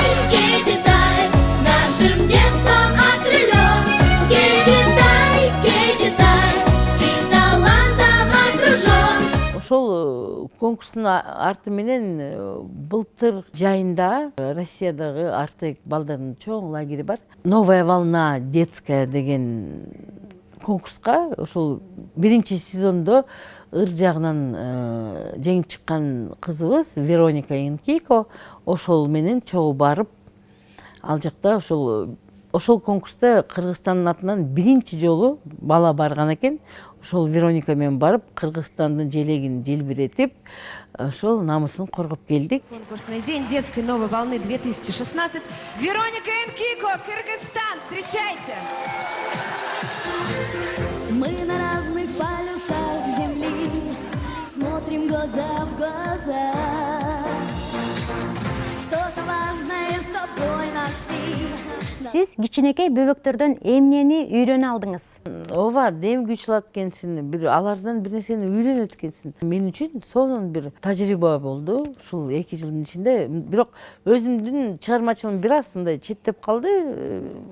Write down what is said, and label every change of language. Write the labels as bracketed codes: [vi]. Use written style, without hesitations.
[ru] Кейджитай, нашим детством окрылён. Кейджитай, ты талантом окружён. [ky] Ошол конкурстун арты менен былтыр жайында Россиядагы Артек балдардын чоң лагери бар. Новая волна детская деген конкурска ошол биринчи сезондо ыр жагынан жеңип чыккан кызыбыз Вероника Инкико ошол менен чогуу барып, ал жакта ошол конкурста Кыргызстандын атынан биринчи жолу бала барган экен. Ошол Вероника менен барып, Кыргызстандын желегин желбиретип, ошол намысын коргоп келдик. [ru] Конкурсный день детской новой волны 2016. Вероника Инкико, Кыргызстан. Встречайте! Мы на разных полюсах земли смотрим глаза в глаза. Что-то важное с тобой нашли. [ky] Сиз кичинекей бөбөктөрдөн эмнени үйрөнө алдыңыз? Ооба, демги учулат экенсиң, алардан бир нерсени үйрөнөт экенсиң. Мен үчүн сонун бир тажрыйба болду ушул 2 жылдын ичинде. Бирок өзүмдүн чыгармачылыгым бир аз мындай четтеп калды.